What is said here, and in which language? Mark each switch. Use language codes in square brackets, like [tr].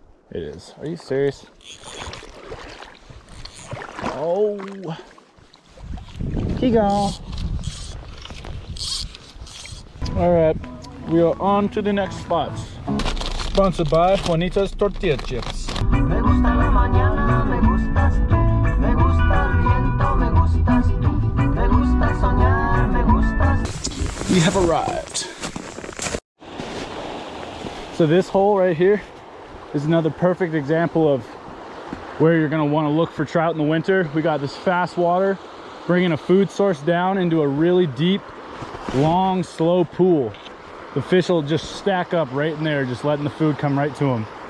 [en] It is. Are you serious? Oh, he gone. All right, we are on to the next spot. Sponsored by Juanita's Tortilla Chips. [es] Me gusta la mañana, me gustas tú. Me gusta el viento, me gustas tú. Me gusta soñar, me gustas. [en] We have arrived. So this hole right here is another perfect example of where you're gonna wanna look for trout in the winter. We got this fast water, bringing a food source down into a really deep, long, slow pool. The fish will just stack up right in there, just letting the food come right to them.